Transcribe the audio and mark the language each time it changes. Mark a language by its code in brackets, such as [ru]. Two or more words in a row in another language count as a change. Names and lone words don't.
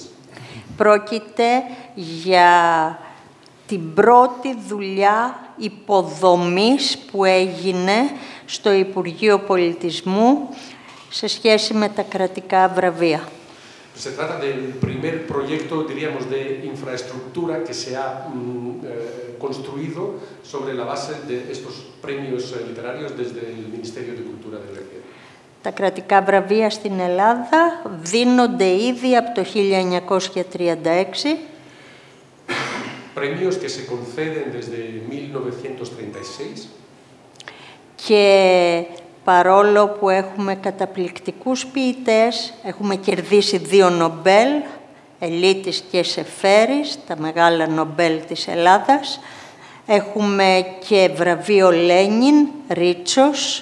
[el] Πρόκειται για την πρώτη δουλειά υποδομής που έγινε στο Υπουργείο Πολιτισμού σε σχέση με τα κρατικά βραβεία. [es] Se trata del primer proyecto, diríamos, de infraestructura que se ha construido sobre la base de estos premios literarios desde el Ministerio de Cultura de Grecia. [el] Τα κρατικά βραβεία στην Ελλάδα δίνονται ήδη από το 1936. [es] Premios que se conceden desde 1936. [el] Και παρόλο που έχουμε καταπληκτικούς ποιητές, έχουμε κερδίσει 2 Νομπέλ, Ελίτης και Σεφέρης, τα μεγάλα Νομπέλ της Ελλάδας. Έχουμε και βραβείο Λένιν, Ρίτσος.